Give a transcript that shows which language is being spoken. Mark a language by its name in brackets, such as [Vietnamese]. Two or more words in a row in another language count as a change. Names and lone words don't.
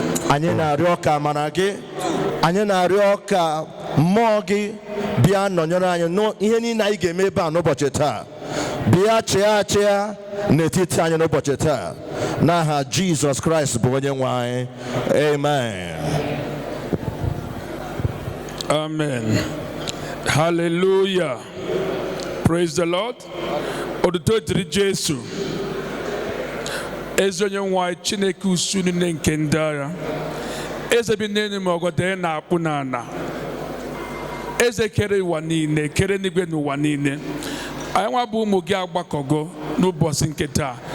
[Igbo] Anyị na-arịọ ka amara gị, anyị na-arịọ ka mmụọ gị bịa nọnyere anyị n'ihe niile anyị ga-eme ebe a n'ụbọchị taa. Bịa chịa achịa n'etiti anyị n'ụbọchị taa. N'aha Jizọs Kraịst bụ onye nwe anyị. [English] Amen. Amen. Hallelujah. Praise the Lord. [Igbo] Otuto dịrị Jesu. Ezi onye nwe anyị, Chineke usu niile nke ndị agha. Eze bi n'elu ma ọgọdọ ya na-akpụ n'ala. Eze kere ụwa niile, kere n'igwe n'ụwa niile. Anyị nwa bụ ụmụ gị agbakọgo n'ụbọchị nke taa.